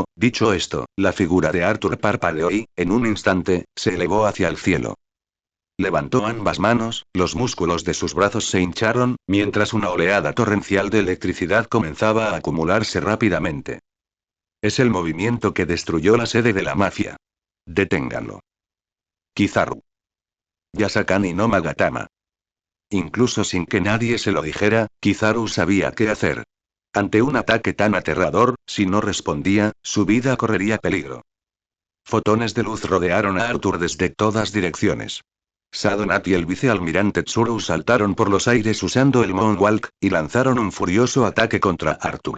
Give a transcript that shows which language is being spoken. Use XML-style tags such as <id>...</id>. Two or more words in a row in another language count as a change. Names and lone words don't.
<es>Dicho esto, la figura de Arthur parpadeó y, en un instante, se elevó hacia el cielo. Levantó ambas manos, los músculos de sus brazos se hincharon, mientras una oleada torrencial de electricidad comenzaba a acumularse rápidamente. Es el movimiento que destruyó la sede de la mafia. Deténganlo. Kizaru. Yasakani no Magatama. Incluso sin que nadie se lo dijera, Kizaru sabía qué hacer. Ante un ataque tan aterrador, si no respondía, su vida correría peligro. Fotones de luz rodearon a Arthur desde todas direcciones. Sadonat y el vicealmirante Tsuru saltaron por los aires usando el Moonwalk, y lanzaron un furioso ataque contra Arthur.</es>